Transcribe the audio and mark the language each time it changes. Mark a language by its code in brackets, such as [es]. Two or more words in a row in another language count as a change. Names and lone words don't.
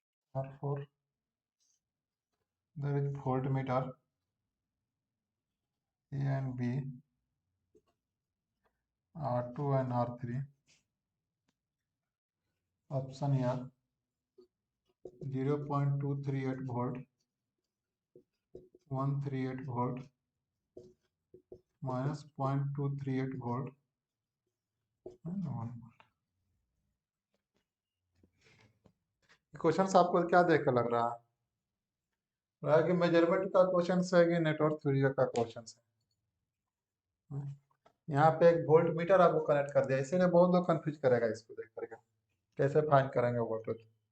[en] R4 there is voltmeter A and B, R2 and R3. Option here 0.238 volt, 138 volt, minus 0.238 volt and 1 volt. [hi] क्वेश्चन आपको क्या देख कर लग रहा है कि मेजरमेंट का क्वेश्चन है कि [en] network theory [hi] का क्वेश्चन है। यहाँ पे एक [en] volt meter [hi] आपको कनेक्ट कर दिया, इसीलिए बहुत लोग कंफ्यूज करेगा इसको देख करके कैसे फाइंड करेंगे वोल्टेज।